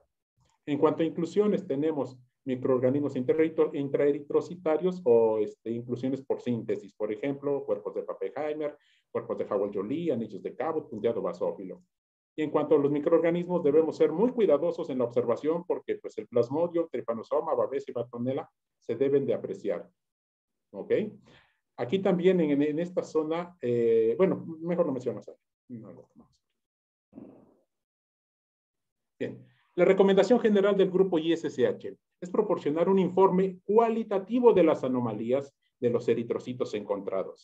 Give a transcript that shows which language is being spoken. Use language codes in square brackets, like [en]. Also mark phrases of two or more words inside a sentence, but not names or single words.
[es] En cuanto a inclusiones, tenemos microorganismos intraeritrocitarios o inclusiones por síntesis, por ejemplo, cuerpos de Pappenheimer, cuerpos de Howell-Joly, anillos de Cabot, punteado basófilo. Y en cuanto a los microorganismos, debemos ser muy cuidadosos en la observación porque pues, el plasmodium, trypanosoma, Babesia y Bartonella se deben de apreciar. ¿Ok? Aquí también en esta zona, bueno, mejor no menciono. No. Bien. La recomendación general del grupo ISSH es proporcionar un informe cualitativo de las anomalías de los eritrocitos encontrados.